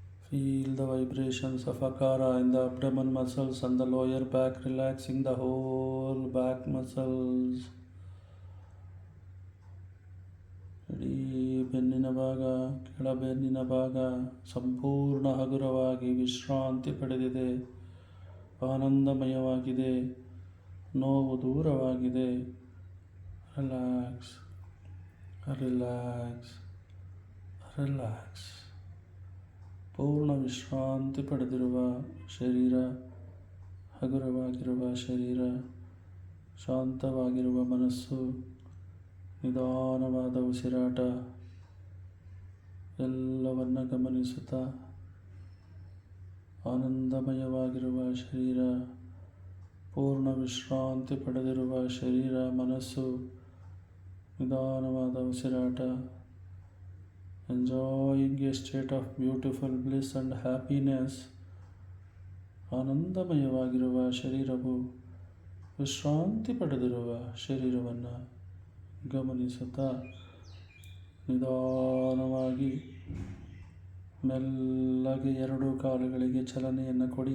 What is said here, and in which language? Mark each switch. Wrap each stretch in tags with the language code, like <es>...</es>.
<en>Feel the vibrations of Akara in the abdomen muscles and the lower back, relaxing the whole back muscles.</en> <kn>ಇಡೀ ಬೆನ್ನಿನ ಭಾಗ, ಕೆಳಬೆನ್ನಿನ ಭಾಗ ಸಂಪೂರ್ಣ ಹಗುರವಾಗಿ ವಿಶ್ರಾಂತಿ ಪಡೆದಿದೆ, ಆನಂದಮಯವಾಗಿದೆ, ನೋವು ದೂರವಾಗಿದೆ.</kn> <en>Relax, relax, relax.</en> <kn>ಪೂರ್ಣ ವಿಶ್ರಾಂತಿ ಪಡೆದಿರುವ ಶರೀರ, ಹಗುರವಾಗಿರುವ ಶರೀರ, ಶಾಂತವಾಗಿರುವ ಮನಸ್ಸು, ನಿಧಾನವಾದ ಉಸಿರಾಟ ಎಲ್ಲವನ್ನ ಗಮನಿಸುತ್ತಾ ಆನಂದಮಯವಾಗಿರುವ ಶರೀರ, ಪೂರ್ಣ ವಿಶ್ರಾಂತಿ ಪಡೆದಿರುವ ಶರೀರ, ಮನಸ್ಸು, ನಿಧಾನವಾದ ಉಸಿರಾಟ.</kn> <en>Enjoying a state of beautiful bliss and happiness.</en> <kn>ಆನಂದಮಯವಾಗಿರುವ ಶರೀರವು ವಿಶ್ರಾಂತಿ ಪಡೆದಿರುವ ಶರೀರವನ್ನು ಗಮನಿಸುತ್ತಾ ನಿಧಾನವಾಗಿ ಮೆಲ್ಲಗೆ ಎರಡೂ ಕಾಲುಗಳಿಗೆ ಚಲನೆಯನ್ನು ಕೊಡಿ.</kn>